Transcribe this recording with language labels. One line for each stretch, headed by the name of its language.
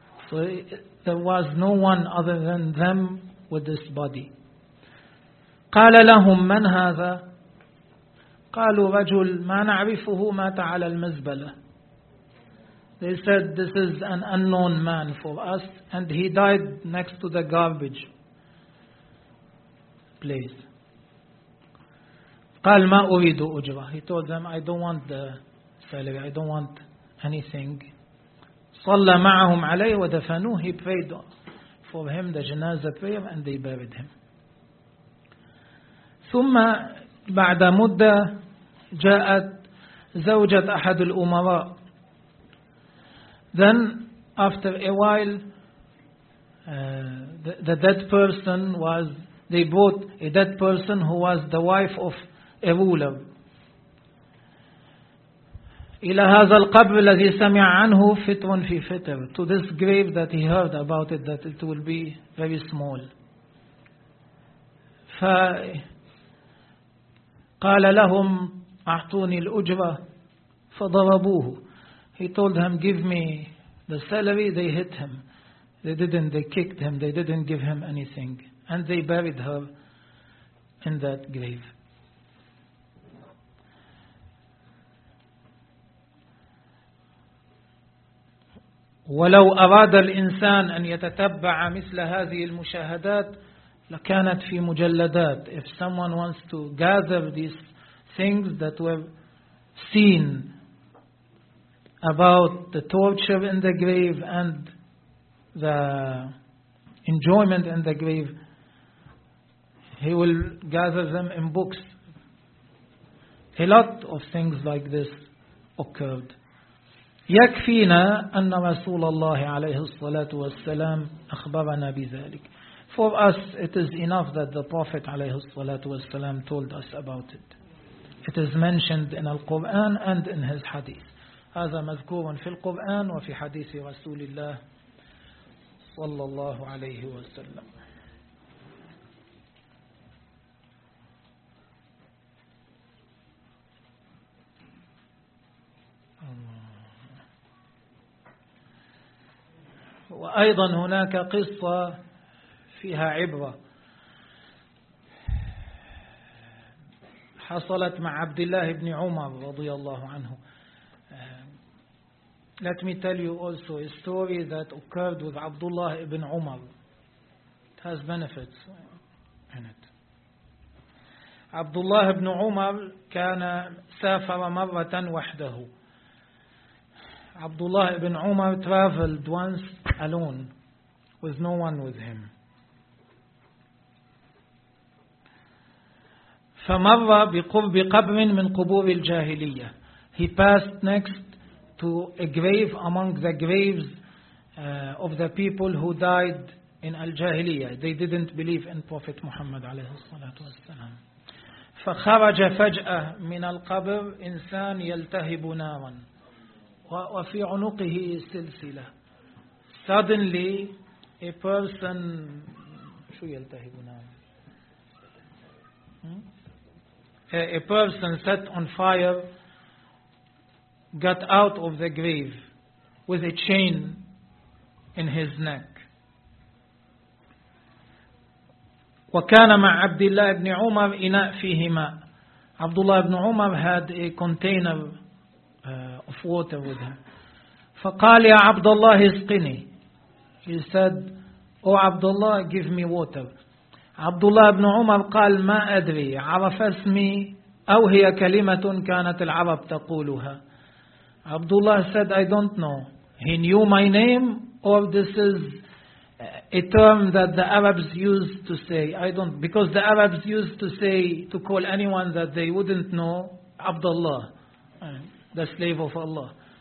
English: So there was no one other than them with this body.
Arabic: قال لهم من هذا؟ قالوا رجل ما نعرفه مات على المزبلة.
English: They said, this is an unknown man for us, and he died next to the garbage place.
Arabic: قال ما أريد أجرة.
English: He told them, I don't want the salary, I don't want anything.
Arabic: صلى معهم عليه ودفنوه.
English: He prayed for him the janazah prayer, and they buried him.
Arabic: ثم بعد مدة جاءت زوجة أحد الأمراء.
English: Then after a while, the dead person was, they brought a dead person who was the wife of a ruler.
Arabic: إلى هذا القبر الذي سمع عنه فتر في فتر.
English: To this grave that he heard about it, that it will be very small.
Arabic: فقال لهم أعطوني الأجرة فضربوه.
English: He told them, give me the salary. They hit him. They kicked him. They didn't give him anything. And they buried her in that grave.
Arabic: ولو أراد الإنسان أن يتتبع مثل هذه المشاهدات لكانت في مجلدات.
English: If someone wants to gather these things that were seen about the torture in the grave and the enjoyment in the grave, he will gather them in books. A lot of things like this occurred.
Arabic: يكفينا أن رسول الله عليه الصلاة والسلام أخبرنا بذلك.
English: For us, it is enough that the Prophet
Arabic: عليه الصلاة والسلام
English: told us about it. It is mentioned in the Quran and in his hadith.
Arabic: هذا مذكور في القرآن وفي حديث رسول الله صلى الله عليه وسلم. وأيضا هناك قصة فيها عبرة حصلت مع عبد الله بن عمر رضي الله عنه.
English: Let me tell you also a story that occurred with Abdullah ibn Umar. It has benefits in it.
Arabic: Abdullah ibn Umar كان سافر مرة وحده.
English: Abdullah ibn Umar traveled once alone with no one with him.
Arabic: فمر بقرب قبر من قبور الجاهلية.
English: He passed next to a grave among the graves of the people who died in al-jahiliyyah. They didn't believe in Prophet Muhammad
Arabic: عليه الصلاة والسلام. فخرج فجأة من القبر إنسان يلتهب نارا وفي عنقه سلسلة.
English: Suddenly a person
Arabic: شو يلتهب نارا
English: a person set on fire got out of the grave with a chain in his neck.
Arabic: وكان مع عبد الله بن عمر إناء فيه ماء.
English: عبد الله بن عمر had a container of water with him.
Arabic: فقال يا عبد الله اسقني.
English: He said, O Abdullah, give me water.
Arabic: عبد الله بن عمر قال ما أدري عرف اسمي أو هي كلمة كانت العرب تقولها.
English: Abdullah said, I don't know. He knew my name, or this is a term that the Arabs used to say. I don't, because the Arabs used to say, to call anyone that they wouldn't know, Abdullah, the slave of Allah.